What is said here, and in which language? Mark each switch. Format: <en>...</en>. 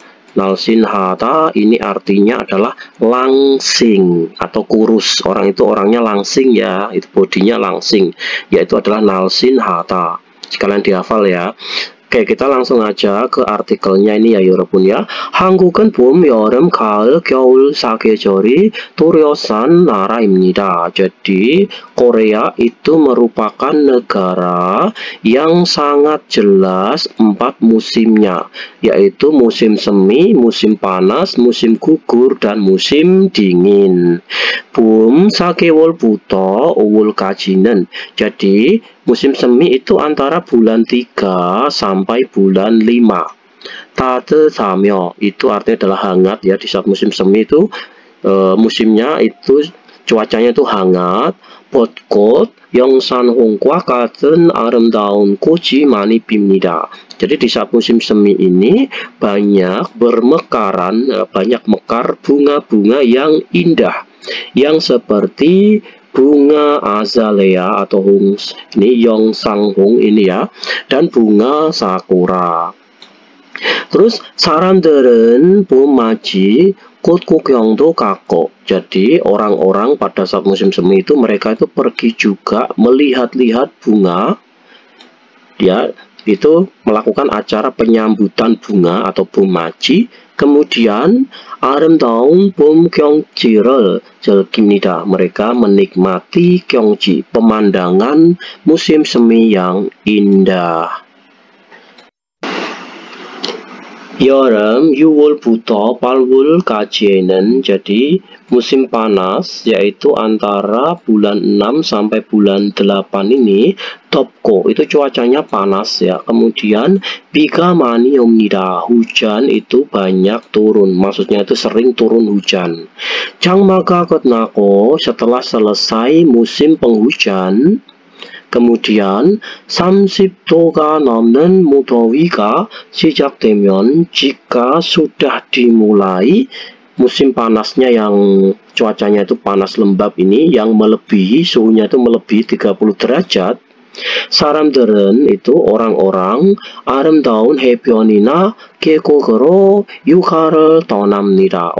<id>날씬하다 ini artinya adalah langsing atau kurus. Orang itu orangnya langsing ya, itu bodinya langsing, yaitu adalah 날씬하다. sekalian dihafal ya. Oke, kita langsung aja ke artikelnya ini ya 여러분 ya.</id> <ko>한국은 봄, 여름, 가을, 겨울 사계절이 뚜렷한 나라입니다.</ko> <id>Jadi Korea itu merupakan negara yang sangat jelas 4 musimnya, yaitu musim semi, musim panas, musim gugur, dan musim dingin.</id> <ko>봄 4개월부터 5월까지는,</ko> <id>jadi musim semi itu antara bulan 3 sampai bulan 5. 따뜻하며 itu artinya adalah hangat ya. Di saat musim semi itu musimnya itu cuacanya itu hangat.</id> <ko>벚꽃, 영산홍과 같은 아름다운 꽃이 많이 핍니다.</ko> <id>Jadi di saat musim semi ini banyak bermekaran, banyak mekar bunga-bunga yang indah, yang seperti bunga azalea atau hungs ini 영상홍 ini ya, dan bunga sakura. Terus</id> <ko>사람들은 봄맞이 꽃 구경도 가고.</ko> <id>Jadi orang-orang pada saat musim semi itu mereka itu pergi juga melihat-lihat bunga ya, itu melakukan acara penyambutan bunga atau 봄맞이. Kemudian</id> <ko>아름다운 봄 경치를 즐깁니다.</ko> <id>Mereka menikmati 경치, pemandangan musim semi yang indah.</id> <ko>여름 6월부터 8월까지는,</ko> <id>jadi musim panas yaitu antara bulan 6 sampai bulan 8 ini</id> <ko>덥고</ko> <id>itu cuacanya panas ya. Kemudian</id> <ko>비가 많이 옵니다.</ko> <id>hujan itu banyak turun, maksudnya itu sering turun hujan.</id> <ko>장마가 끝나고</ko> <id>setelah selesai musim penghujan, kemudian</id> <ko>30도가 넘는 무더위가 시작되면,</ko> <id>jika sudah dimulai musim panasnya yang cuacanya itu panas lembab ini, yang melebihi suhunya itu melebihi 30 derajat,</id> <ko>사람들은</ko> <id>itu orang-orang</id> <ko>아름다운 해변이나 계곡으로 휴가를 떠납니다.</ko>